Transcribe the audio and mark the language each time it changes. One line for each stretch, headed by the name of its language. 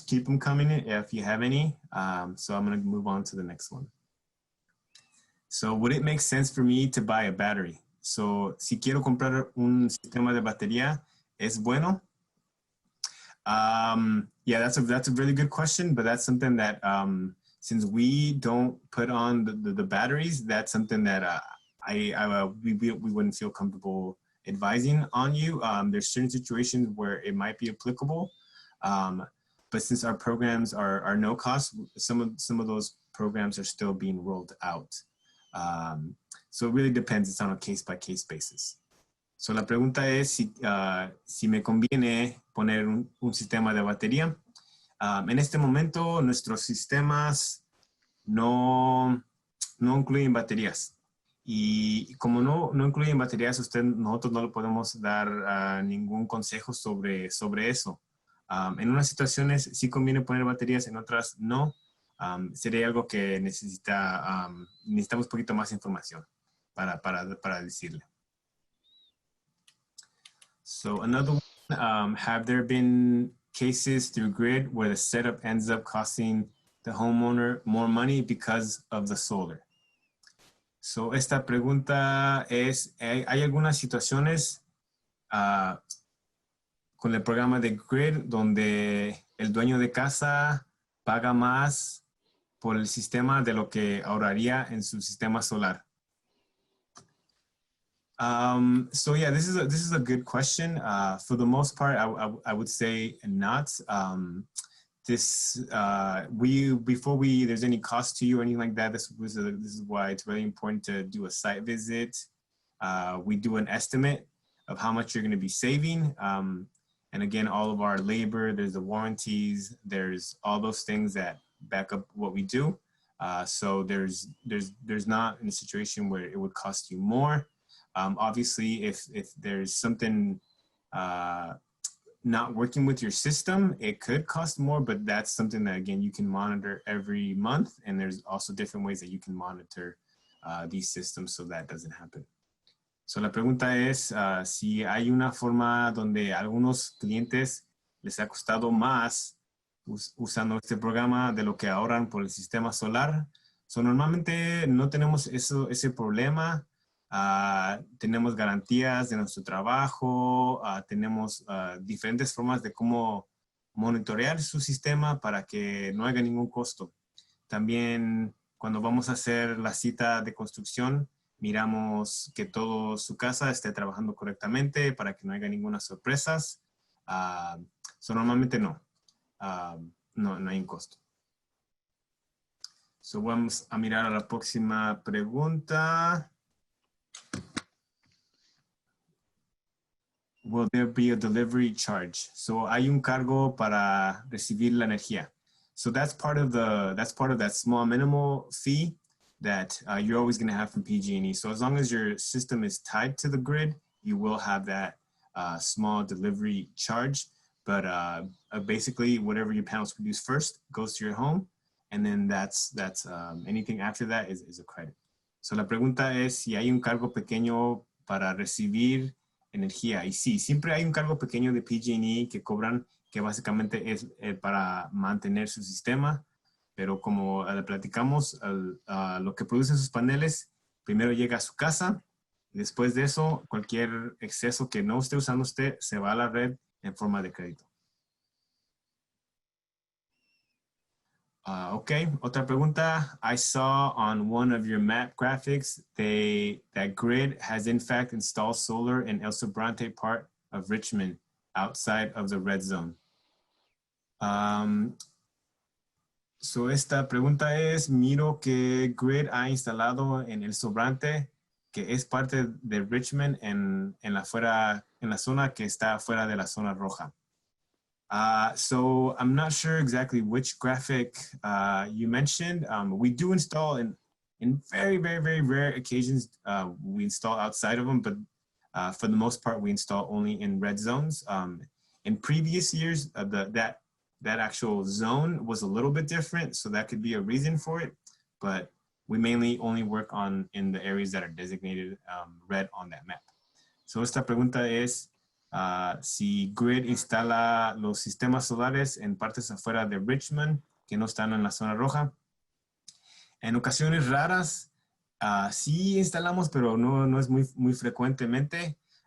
English: Keep them coming if you have any. So I'm going to move on to the next one. So would it make sense for me to buy a battery?
Spanish: So si quiero comprar un sistema de batería, ¿es bueno?
English: Yeah, that's a really good question, but that's something that since we don't put on the batteries, that's something that we wouldn't feel comfortable advising on you. There's certain situations where it might be applicable, but since our programs are no cost, some of those programs are still being rolled out. So it really depends. It's on a case-by-case basis.
Spanish: So la pregunta es si me conviene poner un sistema de batería. En este momento, nuestros sistemas no incluyen baterías. Y como no incluyen baterías, nosotros no le podemos dar ningún consejo sobre eso. En unas situaciones sí conviene poner baterías, en otras no. Sería algo que necesitamos un poquito más información para decirle.
English: So another one, have there been cases through grid where the setup ends up costing the homeowner more money because of the solar?
Spanish: So esta pregunta es, ¿hay algunas situaciones con el programa de grid donde el dueño de casa paga más por el sistema de lo que ahorraría en su sistema solar?
English: So yeah, this is a good question. For the most part, I would say not. Before there's any cost to you or anything like that, this is why it's really important to do a site visit. We do an estimate of how much you're going to be saving. And again, all of our labor, there's the warranties, there's all those things that back up what we do. So there's not in a situation where it would cost you more. Obviously, if there's something not working with your system, it could cost more, but that's something that, again, you can monitor every month. And there's also different ways that you can monitor these systems so that doesn't happen.
Spanish: So la pregunta es si hay una forma donde a algunos clientes les ha costado más usando este programa de lo que ahorran por el sistema solar. So normalmente no tenemos ese problema. Tenemos garantías de nuestro trabajo, tenemos diferentes formas de cómo monitorear su sistema para que no haya ningún costo. También cuando vamos a hacer la cita de construcción, miramos que toda su casa esté trabajando correctamente para que no haya ninguna sorpresas. So normalmente no hay un costo. So vamos a mirar a la próxima pregunta.
English: Will there be a delivery charge?
Spanish: So hay un cargo para recibir la energía.
English: So that's part of that small minimal fee that you're always going to have from PG&E. So as long as your system is tied to the grid, you will have that small delivery charge. But basically, whatever your panels produce first goes to your home, and then that's anything after that is a credit.
Spanish: So la pregunta es si hay un cargo pequeño para recibir energía. Y sí, siempre hay un cargo pequeño de PG&E que cobran, que básicamente es para mantener su sistema, pero como le platicamos, lo que producen sus paneles primero llega a su casa, y después de eso, cualquier exceso que no esté usando usted se va a la red en forma de crédito. Okay, otra pregunta.
English: I saw on one of your map graphics that grid has in fact installed solar in El Sobrante part of Richmond outside of the red zone.
Spanish: So esta pregunta es, miro que grid ha instalado en El Sobrante, que es parte de Richmond en la zona que está fuera de la zona roja.
English: So I'm not sure exactly which graphic you mentioned. We do install in very, very, very rare occasions, we install outside of them, but for the most part, we install only in red zones. In previous years, that actual zone was a little bit different, so that could be a reason for it, but we mainly only work in the areas that are designated red on that map.
Spanish: So esta pregunta es, si Grid instala los sistemas solares en partes afuera de Richmond que no están en la zona roja. En ocasiones raras, sí instalamos, pero no es muy frecuentemente.